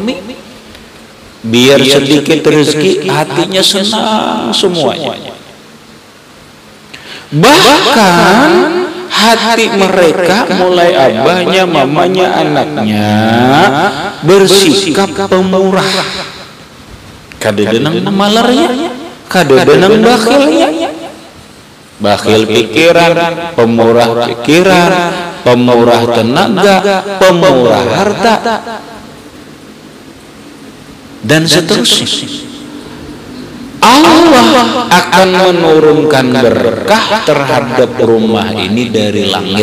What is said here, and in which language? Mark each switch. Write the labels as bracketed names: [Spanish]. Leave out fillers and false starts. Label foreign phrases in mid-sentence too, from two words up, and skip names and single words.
[Indonesian] Biar sedikit rezeki, hatinya senang semuanya. Bahkan hati mereka, mulai abahnya, mamanya, anaknya, bersikap pemurah. [Banjar] Kada denang malarnya, kada denang bakhilnya. [Indonesian] Bakhil pikiran, pemurah pikiran, pemurah tenaga, pemurah harta, dan seterusnya. Allah akan menurunkan berkah terhadap rumah ini dari langit.